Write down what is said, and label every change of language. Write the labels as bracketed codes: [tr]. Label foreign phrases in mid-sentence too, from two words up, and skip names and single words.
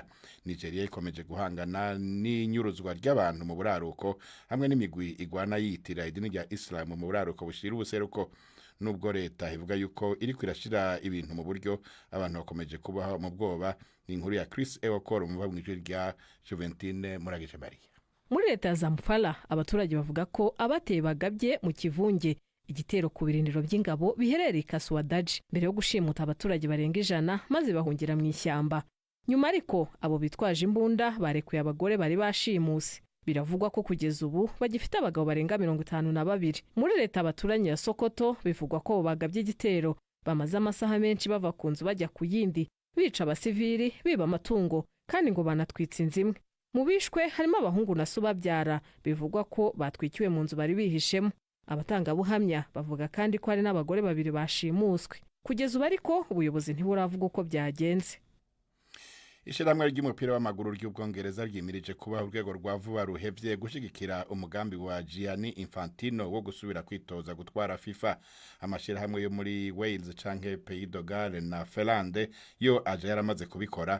[rn] Nigeria ikomeje guhangana n'inyuruzwa ry'abantu mu buraruko hamwe n'imigwi igwana yitira idini rya Islam mu buraruko bushira ubuseruko. Nubwo leta ivuga yuko iri kwirashira ibintu mu buryo, abantu bakomeje kubaho mu bwoba. Ni inkuru ya Chris Ewokor mu bamwijwe rya Juventine Muragisha Maria. [rw] Muri leta ya Zamfara abaturage bavuga ko abateye bagabye mu kivunge igitero ku birindiro by'ingabo biherereye Kaswadaji mbere yo gushimuta abaturage barenga 100 maze bahungira mu ishyamba. Nyuma ariko abo bitwaje imbunda barekuye abagore bari bashimuse. Biravugwa ko kugeza ubu bagifite abagabo barenga 52. Muri leta abaturanye ya Sokoto bivugwa ko bagabye igitero bamaze amasaha menshi bava ku nzu bajya ku yindi, bica abasivili, biba amatungo kandi ngo banatwitse inzimwe. Mu bishwe harimo abahungu na so babyara, bivugwa ko batwikiwe mu nzu bari bihishemo. Abatanga buhamya bavuga kandi ko hari n'abagore 2 bashimuswe. Kugeza ubu ariko ubuyobozi ntiburavuga uko byagenze. [rn] Ishiramwe ry'umupira w'amaguru ry'Ubwongereza ryimirije kuba urwego rwa vuba ruhevye gushigikira umugambi wa Gianni Infantino wo gusubira kwitoza gutwara FIFA. Amashira hamwe yo muri Wales canke Pays de Galles na Finlande yo aje yaramaze kubikora.